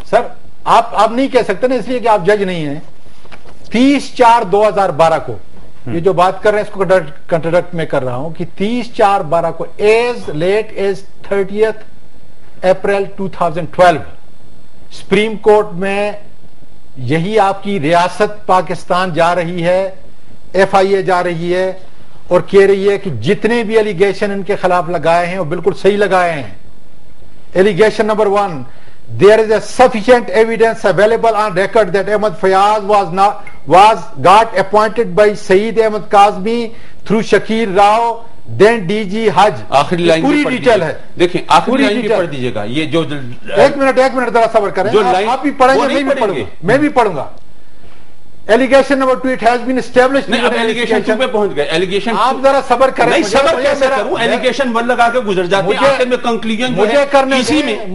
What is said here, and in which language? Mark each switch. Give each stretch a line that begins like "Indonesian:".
Urdu: سر آپ نہیں کہہ سکتے نا, اس لیے کہ آپ جج نہیں ہیں. 30/4/2012 کو یہ جو بات کر رہے ہیں اس کو کنٹرڈکٹ میں کر رہا ہوں کہ 30/4/12 کو
English: as late as
Urdu: 30 April 2012 supreme court میں یہی آپ کی ریاست پاکستان جا رہی ہے, ایف آئی اے جا رہی ہے, اور کہہ رہی ہے کہ جتنے بھی ایلیگیشن ان کے خلاف لگائے ہیں وہ بالکل صحیح لگائے ہیں. Allegation number 1,
English: there is a sufficient evidence available on record that Ahmed Fayaz was got appointed by Saeed Ahmed Kazmi through Shakir Rao, then DG Hajj.
Urdu: آخری لائن پوری ڈیٹیل ہے, دیکھیں آخری لائن بھی پڑھ دیجئے گا. یہ جو ایک منٹ ذرا صبر کریں, آپ بھی پڑھیں گے, میں بھی پڑھوں گا.
English: Allegation number 2, it has been established.
Urdu: نہیں, اب ایلیگیشن 2 پہ پہنچ گئے. ایلیگیشن آپ ذرا صبر کریں. نہیں, صبر کیسے کروں, ایلیگیشن 1 لگا کے گزر جاتے ہیں, آخر میں کنکلوژن جو ہے اسی میں.